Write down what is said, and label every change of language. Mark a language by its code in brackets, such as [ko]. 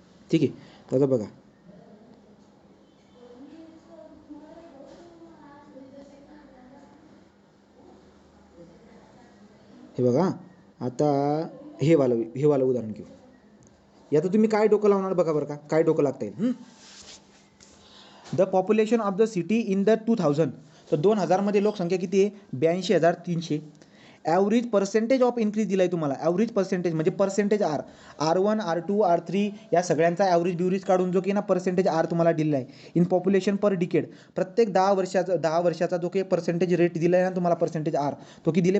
[mr] ठीक आहे, तर बघा, हे बघा. आता हे वालं उदाहरण घेऊ. यात तुम्ही काय डोकं लावणार बघा बरं का, काय डोकं लागता येईल. [en] The population of the city in the 2000. [mr] तर 2000मध्ये लोकसंख्या किती आहे? 82,300. ॲव्हरेज पर्सेंटेज ऑफ इन्क्रीज दिला आहे तुम्हाला. ॲव्हरेज पर्सेंटेज म्हणजे percentage R, R1 R2 R3 या सगळ्यांचा ॲव्हरेज बिवरेज काढून जो की ना पर्सेंटेज आर तुम्हाला दिला आहे. [en] In population per decade. [mr] प्रत्येक 10 वर्षाचा जो काही पर्सेंटेज रेट दिला आहे ना तुम्हाला पर्सेंटेज आर, तो किती दिले?